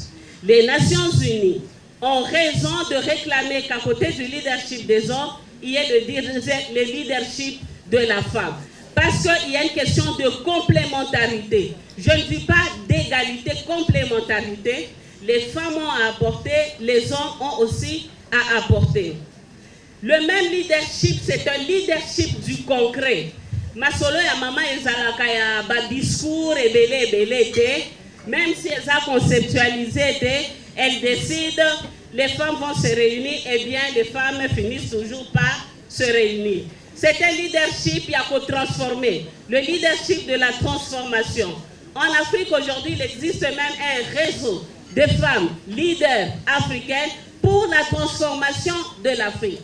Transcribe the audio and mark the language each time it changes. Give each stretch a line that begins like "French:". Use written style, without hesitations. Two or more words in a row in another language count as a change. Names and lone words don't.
French: Les Nations Unies ont raison de réclamer qu'à côté du leadership des hommes, il y ait le leadership de la femme. Parce qu'il y a une question de complémentarité. Je ne dis pas d'égalité, complémentarité. Les femmes ont à apporter, les hommes ont aussi à apporter. Le même leadership, c'est un leadership du concret.
Lingala: Masolo ya maman ezalaka ya ba discours ebele
French: même si elles ont conceptualisé, elles décident, les femmes vont se réunir, et bien les femmes finissent toujours par se réunir. C'est un leadership qui a transformé, le leadership de la transformation. En Afrique aujourd'hui, il existe même un réseau de femmes leaders africaines pour la transformation de l'Afrique.